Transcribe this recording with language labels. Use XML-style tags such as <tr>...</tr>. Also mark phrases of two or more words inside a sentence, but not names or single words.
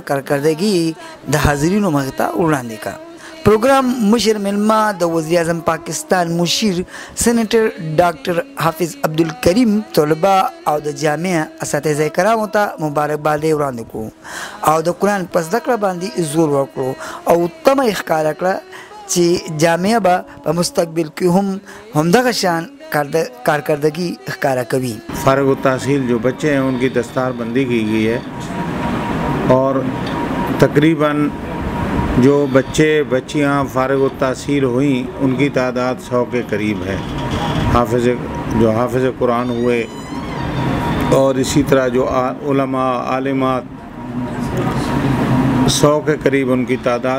<ps>کارکردګي د حاضرینو مخې ته وړاندې کړه پروګرام مشر ملما د وزیر اعظم پاکستان مشیر سینیټر ډاکټر حافظ عبدالکریم طلبا او د جامعه اساتذه کرامو ته مبارکبادي وړاندې کړو او د قرآن په زده کړه باندې زور ورکړو او تمه یې ښکاره کړه چې جامعه به په مستقبل کې هم همدغه شان کارکردگی ښکارا کوي</ps> <ur>فارغ التحصیل جو بچے ہیں ان کی دستاربندی کی گئی ہے اور تقریباً جو بچیاں فارغ تحصیل ہوئی ان کی تعداد 100 کے قریب ہے حافظ قرآن ہوئے اور اسی طرح جو علماء عالمات 100 کے قریب ان کی تعداد</ur>